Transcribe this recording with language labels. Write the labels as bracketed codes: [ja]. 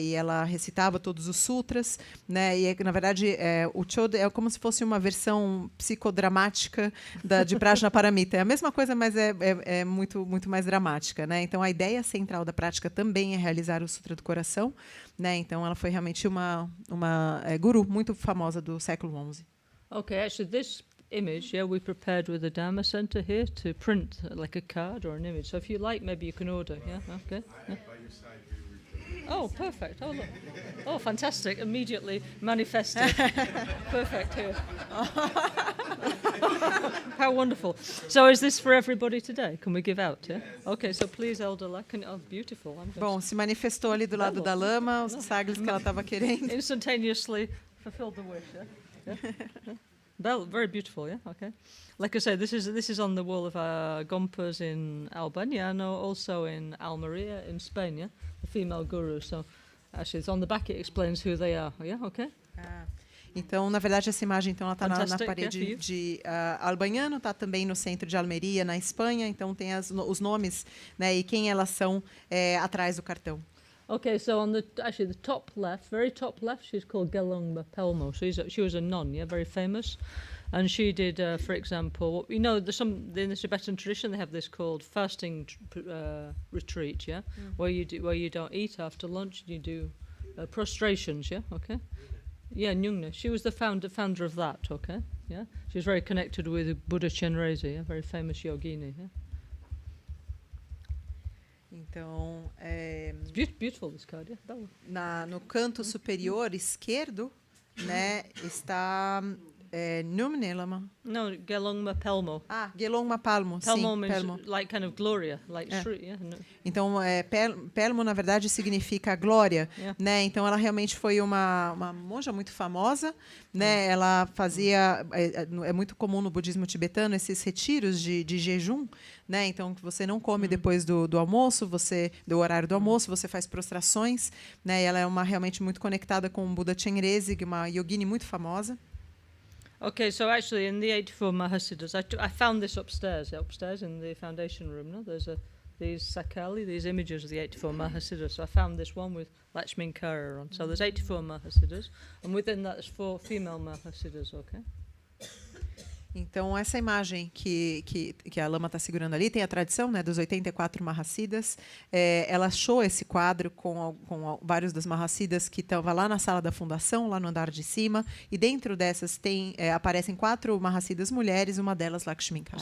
[pt] E ela recitava todos os sutras. Né? E, na verdade, o Chod é como se fosse uma versão psicodramática de Prajnaparamita. É a mesma coisa, mas é muito, muito mais dramática. Né? Então, a ideia central da prática também é realizar o Sutra do Coração. Né? Então, ela foi realmente uma guru muito famosa do século XI. [en] Okay, actually, this image, we prepared with the Dharma Center here to print like a card or an image. So if you like, maybe you can order. Yeah, okay. Yeah. Oh, perfect. Oh, look. Oh, fantastic. Immediately manifested. Perfect here. How wonderful. So is this for everybody today? Can we give out, yeah? Okay, so please, Elder Lakan. Oh, beautiful. [pt] Bom, se manifestou ali do lado da lama, os sagres que ela estava querendo. [en] Instantaneously fulfilled the wish, yeah? Bell, very beautiful, yeah. Okay, like I say, this is on the wall of Gompas in Albania and also in Almeria in Spain, yeah. The female guru. So actually, it's on the back. It explains who they are. Yeah, okay. [pt] Então, na verdade, essa imagem então ela está na parede de Albaniano, está também no centro de Almeria, na Espanha. Então tem os nomes, né, e quem elas são atrás do cartão. [en] Okay, so on the top left, very top left, she's called Gelungma Pelmo. She was a nun, yeah, very famous, and she did, for example, in the Tibetan tradition they have this called fasting retreat, yeah, where you don't eat after lunch, and you do prostrations, yeah, okay, yeah, Nyungna. She was the founder of that, okay, yeah. She was very connected with Buddha Chenrezig, yeah, very famous yogini, yeah. [pt] Então, [en] beautiful this card, yeah. [pt] No canto superior esquerdo, né, está Numne Lama. No, Gelungma Pelmo. Gelungma Palmo. Pelmo sim, [en] means Pelmo. like kind of Gloria, like Shri, yeah. No. [pt] Então, Pelmo, na verdade, significa glória, [en] Yeah. [pt] né? Então, ela realmente foi uma monja muito famosa, né? Ela fazia, é muito comum no budismo tibetano esses retiros de jejum, né? Então, você não come depois do almoço, do horário do almoço, você faz prostrações, né? E ela é realmente muito conectada com o Buddha Chenrezig, uma yogini muito famosa. [en] Okay, so actually in the 84 Mahasiddhas, I found this upstairs in the foundation room. No, there's these sakali, these images of the 84 Mahasiddhas. So I found this one with Lakshminkara on. So there's 84 Mahasiddhas, and within that there's 4 female Mahasiddhas. Okay. [pt] Então, essa imagem que a Lama está segurando ali tem a tradição, né, dos 84 Mahasiddhas. Ela achou esse quadro com vários dos Mahasiddhas que estavam lá na sala da fundação, lá no andar de cima. E dentro dessas aparecem 4 Mahasiddhas mulheres, uma delas Lakshminkara.